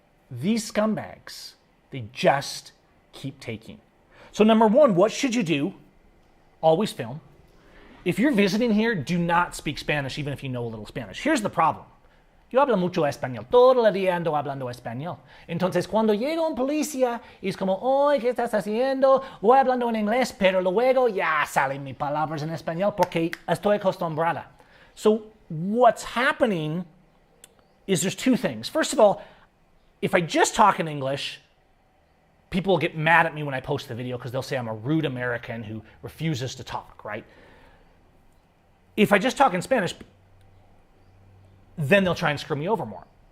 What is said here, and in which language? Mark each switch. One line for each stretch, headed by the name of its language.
English: These scumbags, they just keep taking. So number one, what should you do? Always film. If you're visiting here, do not speak Spanish, even if you know a little Spanish. Here's the problem.
Spanish: Yo hablo mucho español. Todo el día ando hablando español. Entonces, cuando llega un policía, es como, oye, ¿qué estás haciendo? Voy hablando en inglés, pero luego ya salen mis palabras en español porque estoy acostumbrada.
English: So what's happening is there's two things. First of all, if I just talk in English, people will get mad at me when I post the video because they'll say I'm a rude American who refuses to talk, right? If I just talk in Spanish, then they'll try and screw me over more.